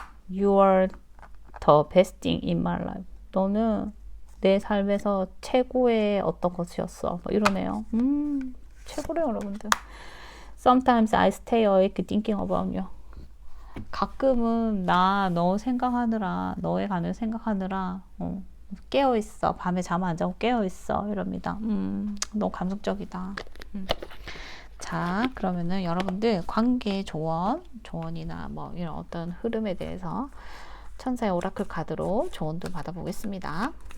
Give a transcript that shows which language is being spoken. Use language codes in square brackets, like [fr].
[en] You are the best thing in my life. [ko] 너는 내 삶에서 최고의 어떤 것이었어. 뭐 이러네요. 최고래요, 여러분들. [en] Sometimes I stay awake thinking about you. [ko] 가끔은 너 생각하느라, 너의 간을 생각하느라 깨어있어. 밤에 잠 안 자고 깨어있어. 이럽니다. 너무 감성적이다. 자, 그러면은 여러분들 관계 조언이나 뭐 이런 어떤 흐름에 대해서 천사의 오라클 카드로 조언도 받아보겠습니다.